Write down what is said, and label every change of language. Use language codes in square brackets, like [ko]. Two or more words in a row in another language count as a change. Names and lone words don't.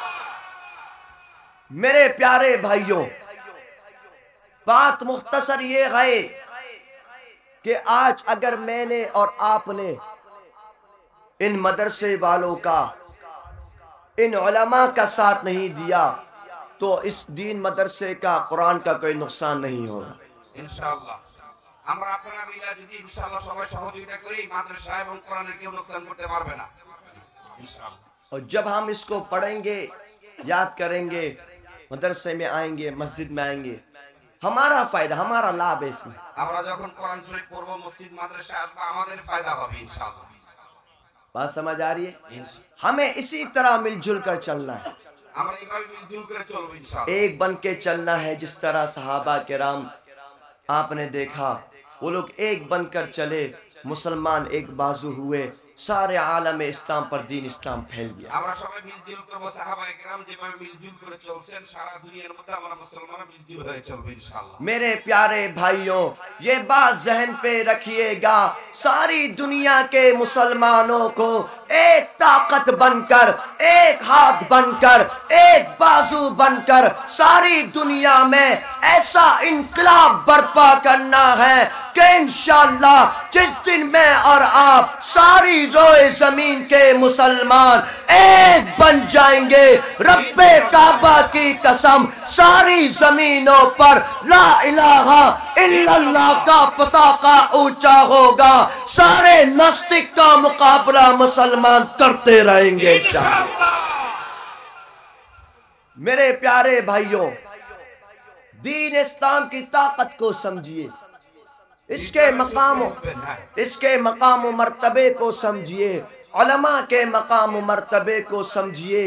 [ur] میرے پیارے بھائیوں بات مختصر یہ ہے کہ آج اگر میں نے اور آپ نے ان مدرسے والوں کا ان علماء کا ساتھ نہیں دیا تو اس دین مدرسے کا قرآن کا کوئی نقصان نہیں ہوگا [bn] ইনশাআল্লাহ আমরা আপনারা মিলে যদি ইনশাআল্লাহ সবাই সহযোগিতা করি মাদ্রাসা এবং কোরআনের কেউ নোকসান করতে পারবে না ইনশাআল্লাহ [ur] اور جب ہم اس کو پڑھیں گے یاد کریں گے مدرسے میں آئیں گے مسجد میں آئیں گے ہمارا فائدہ ہمارا لابھ ہے اس میں [bn] আমরা যখন কোরআন শরীফ পড়ব মসজিদ মাদ্রাসা আসবে আমাদের ফায়দা হবে ইনশাআল্লাহ [ur] بات سمجھ آ رہی ہے ہمیں اسی طرح مل جل کر چلنا ہے [bn] আমরা এইভাবে মিলজুল করে চলব ইনশাআল্লাহ [ur] ایک بن کے چلنا ہے جس طرح صحابہ کرام آپ نے دیکھا وہ لوگ ایک بن کر چلے مسلمان ایک بازو ہوئے سارے عالم اسلام پر دین اسلام پھیل گیا. [bn] আমরা সবাই মিলজুল করব সাহাবায়ে কেরাম যেভাবে মিলজুল করে চলছেন সারা দুনিয়ার মধ্যে আমরা মুসলমানরা মিলজুল হয়ে চলব ইনশাআল্লাহ। [ur] میرے پیارے بھائیوں، یہ بات ذہن پہ رکھیے گا، ساری دنیا کے مسلمانوں کو ایک طاقت بن کر, ایک ہاتھ بن کر، ایک بازو بن کر ساری دنیا میں ایسا انقلاب برپا کرنا ہے کہ ان شاء اللہ جس دن میں اور آپ ساری روئے زمین کے مسلمان ایک بن جائیں گے، رب کعبہ کی قسم ساری زمینوں پر [ar] لا إله إلا الله [ur] کا پتاکا اونچا ہوگا، سارے ناستک کا مقابلہ مسلمان کرتے رہیں گے ان شاء اللہ. میرے پیارے بھائیوں، دین اسلام کی طاقت کو سمجھیے، اس کے مقام مرتبے کو سمجھیے، علماء کے مقام مرتبے کو سمجھیے.